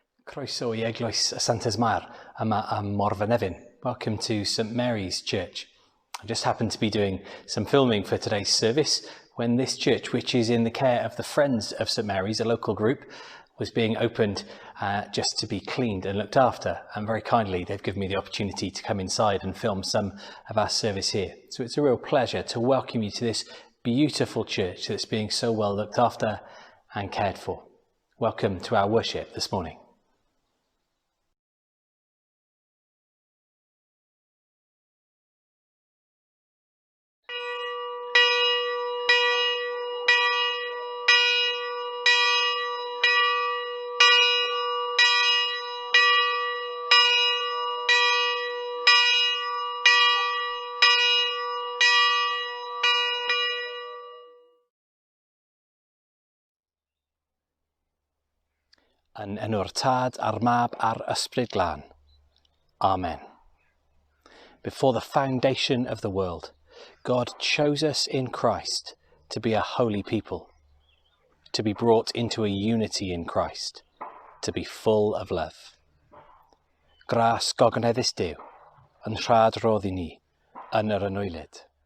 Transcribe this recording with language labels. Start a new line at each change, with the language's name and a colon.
Welsh: Croeso I Eglwys y Santes Mair yma ym Morfa Nefyn.
English: Welcome to St Mary's Church. I just happened to be doing some filming for today's service when this church, which is in the care of the Friends of St Mary's, a local group, was being opened just to be cleaned and looked after. And very kindly, they've given me the opportunity to come inside and film some of our service here. So it's a real pleasure to welcome you to this beautiful church that's being so well looked after and cared for. Welcome to our worship this morning.
Welsh: Yn enw'r Tad a'r Mab a'r Ysbryd Glân. Amen.
English: Before the foundation of the world, God chose us in Christ to be a holy people, to be brought into a unity in Christ, to be full of love.
Welsh: Gras gogneddus Duw, yn rhad rodd I ni, yn yr Annwylid.